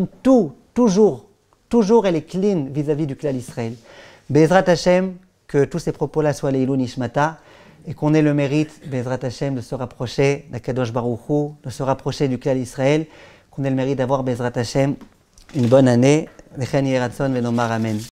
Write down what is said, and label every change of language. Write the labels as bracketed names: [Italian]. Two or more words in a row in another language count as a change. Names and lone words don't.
[French] Toujours, elle est clean vis-à-vis du [Hebrew] כלל ישראל. בעזרת השם, [French] que tous ces propos-là soient [Hebrew] לעילוי נשמתה, [French] et qu'on ait le mérite, [Hebrew] בעזרת השם, [French] de se rapprocher d' [Hebrew] הקדוש ברוך הוא, [French] de se rapprocher du [Hebrew] כלל ישראל, [French] qu'on ait le mérite d'avoir, [Hebrew] בעזרת השם, [French] une bonne année. [Hebrew] וכן יהי רצון ונאמר אמן.